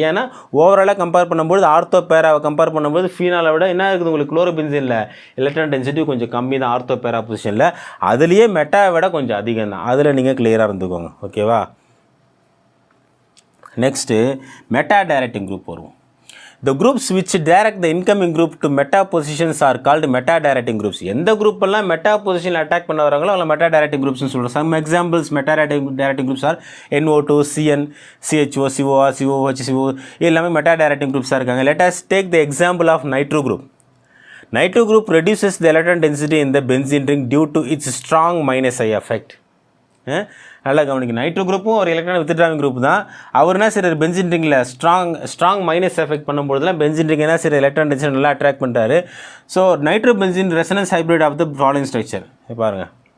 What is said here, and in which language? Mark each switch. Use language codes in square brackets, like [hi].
[ta] ஏன்னா ஓவராலாக கம்பேர் பண்ணும்போது ஆர்த்தோ பேராவை கம்பேர் பண்ணும்போது ஃபீனாலை விட என்ன இருக்குது உங்களுக்கு குளோரோபென்சீனில் எலக்ட்ரான் டென்சிட்டி கொஞ்சம் கம்மி தான் ஆர்த்தோ பேரா பொசிஷனில். அதுலேயே மெட்டாவை விட கொஞ்சம் அதிகம் தான். அதில் நீங்கள் கிளியராக இருந்துக்கோங்க. ஓகேவா, நெக்ஸ்ட்டு மெட்டா டைரக்டிங் குரூப் வருவோம். [en] The groups which direct the incoming group to meta positions are called meta directing groups. [ta] எந்த குரூப் எல்லாம் மெட்டா பொசிஷனில் அட்டாக் பண்ண வராங்களோ அதில் மெட்டா டைரக்டிங் குரூப்ஸ்னு சொல்கிறோம். Some examples meta directing groups R NO2, CN, CHO, COR, COH, CO எல்லாமே meta directing குரூப்ஸாக இருக்காங்க. [en] Let us take the example of nitro group. Nitro group reduces the electron density in the benzene ring due to its strong minus I effect. [ta] நல்லா கவனிக்க, nitro குரூப்பும் ஒரு electron வித்ட்ராவிங் group தான். அவர் என்ன சரி benzene ரிங்கில் strong minus effect பண்ணும்போதுலாம் benzene ring என்ன சரி electron density நல்லா attract பண்ணுறாரு. [en] So nitrobenzene resonance hybrid of the following structure பாருங்கள்.